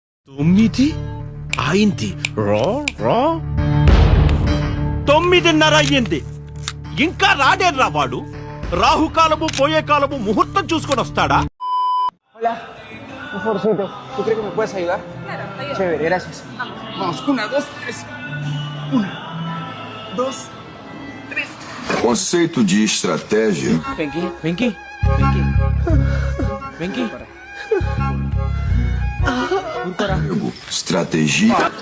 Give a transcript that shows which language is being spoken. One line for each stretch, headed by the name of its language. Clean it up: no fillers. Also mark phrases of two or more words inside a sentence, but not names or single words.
Telugu: 9 అయింది. రా రా 9:30 అయ్యింది. ఇంకా రాడేర్రా వాడు. రాహుకాలము పోయే కాలము ముహూర్తం చూసుకొని వస్తాడా?
Spanish: Hola, un favorcito. ¿Tú crees que me puedes ayudar? Claro, ayuda. Chévere, gracias. Vamos, 1, 2, 3. 1, 2.
Portuguese: Conceito de estratégia. Vem aqui, vem aqui. Vem aqui. Vem aqui. Estratégia.